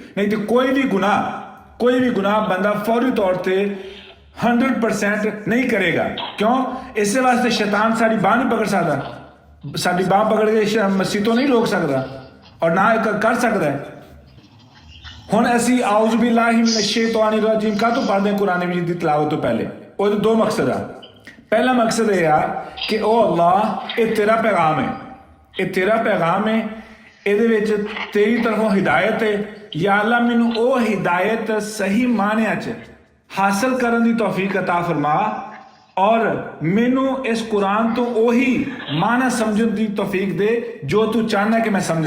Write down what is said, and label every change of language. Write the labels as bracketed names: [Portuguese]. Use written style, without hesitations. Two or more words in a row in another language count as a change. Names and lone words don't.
[Punjabi] ਨਹੀਂ ਤੇ ਕੋਈ ਵੀ ਗੁਨਾਹ ਬੰਦਾ ਫੌਰੀ ਤੌਰ ਤੇ 100% ਨਹੀਂ ਕਰੇਗਾ। ਕਿਉਂ? ਇਸੇ ਵਾਸਤੇ ਸ਼ੈਤਾਨ ਸਾਡੀ ਬਾਹ ਨਹੀਂ ਪਕੜ ਸਕਦਾ, ਸਾਡੀ ਬਾਹ ਪਕੜ ਕੇ ਮਸੀਹ ਤੋਂ ਨਹੀਂ ਰੋਕ ਸਕਦਾ ਔਰ ਨਾ ਕਰ ਸਕਦਾ। ਹੁਣ ਅਸੀਂ [Arabic] أعوذ بالله من الشيطان الرجيم [Punjabi] ਕਾਹਤੋਂ ਪੜ੍ਹਦੇ ਹਾਂ ਕੁਰਾਨ ਮਜੀਦ ਦੀ ਤਲਾਵਤ ਤੋਂ ਪਹਿਲੇ? ਉਹਦੇ ਦੋ ਮਕਸਦ ਆ। ਪਹਿਲਾ ਮਕਸਦ ਇਹ ਆ ਕਿ ਉਹ ਅੱਲਾਹ ਇਹ ਤੇਰਾ ਪੈਗਾਮ ਹੈ, ਇਹਦੇ ਵਿੱਚ ਤੇਰੀ ਤਰਫੋਂ ਹਿਦਾਇਤ ਹੈ। ਯਾ ਅੱਲਾਹ ਮੈਨੂੰ ਉਹ ਹਿਦਾਇਤ ਸਹੀ ਮਾਨਿਆਂ 'ਚ ਹਾਸਲ ਕਰਨ ਦੀ ਤੌਫੀਕ ਅਤਾ ਫਰਮਾ ਔਰ ਮੈਨੂੰ ਇਸ ਕੁਰਾਨ ਤੋਂ ਉਹੀ ਮਾਨਾ ਸਮਝਣ ਦੀ ਤੌਫੀਕ ਦੇ ਜੋ ਤੂੰ ਚਾਹਨਾ ਕਿ ਮੈਂ ਸਮਝਾਂ।